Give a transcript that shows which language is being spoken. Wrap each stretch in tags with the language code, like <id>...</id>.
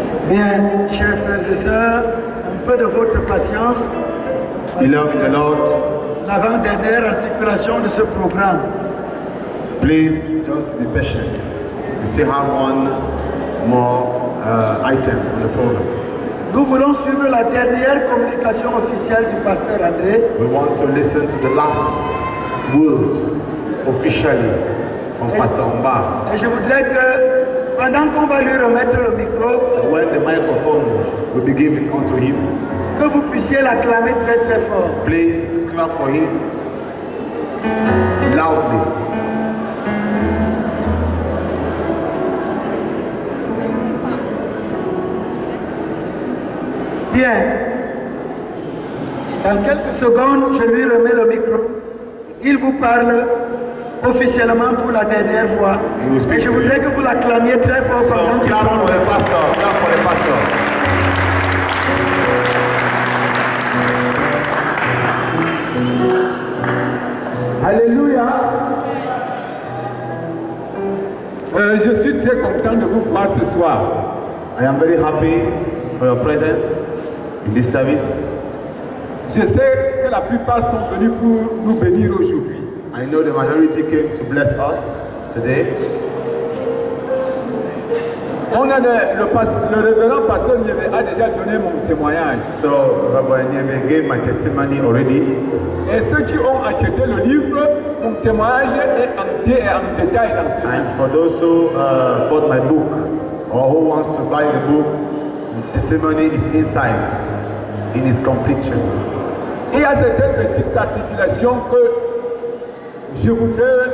<fr>Bien, chers frères et sœurs, un peu de votre patience.</fr> <en>Beloved the Lord,</en> <fr>L'avant-dernière articulation de ce programme.</fr> <en>please just be patient. We still have one more item on the program.</en> <fr>Nous voulons suivre la dernière communication officielle du pasteur André.</fr> <en>We want to listen to the last word officially from Pastor Omba.</en> <fr>Et je voudrais que, pendant qu'on va lui remettre le micro,</fr> <en>So when the microphone will be given unto him,</en> <fr>que vous puissiez l'acclamer très très fort.</fr> <en>please clap for him loudly.</en> <fr>Bien. Dans quelques secondes, je lui remets le micro. Il vous parle officiellement pour la dernière fois. Et je voudrais que vous l'acclamiez très fort pendant</fr> <en>So</en> <fr>qu'il</fr> <en>clap for</en> <fr>parle.</fr> <en>the pastor, clap for the pastor.</en> <fr>Alléluia. Je suis très content de vous voir ce soir.</fr> <en>I am very happy for your presence in this service.</en> <fr>Je sais que la plupart sont venus pour nous bénir aujourd'hui.</fr> <en>I know the majority came to bless us today.</en> <fr>On a le révérend pasteur Niévé a déjà donné mon témoignage.</fr> <en>So Rabbi Nieme gave my testimony already.</en> <fr>Et ceux qui ont acheté le livre, mon témoignage est entier et en détail dans ce livre.</fr> <en>And for those who bought my book or who wants to buy the book, the testimony is inside in its completion.</en> <fr>Il y a certaines petites articulations que je voudrais</fr>